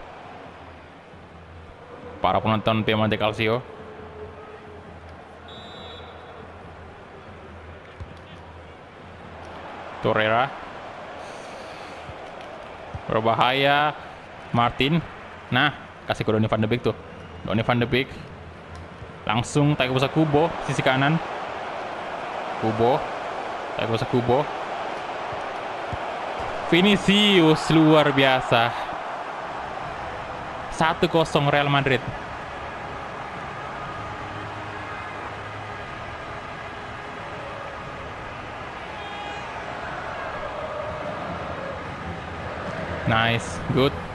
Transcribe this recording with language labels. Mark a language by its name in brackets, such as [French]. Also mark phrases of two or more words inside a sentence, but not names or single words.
[Indonesian] Para penonton Piemonte Calcio. Torreira. Berbahaya. Martin. Nah, kasih ke Donny van de Beek tuh. Donny van de Beek. Langsung Takefusa Kubo, sisi kanan. Kubo. Takefusa Kubo. Vinicius, luar biasa. 1-0 Real Madrid. [English] Nice, good.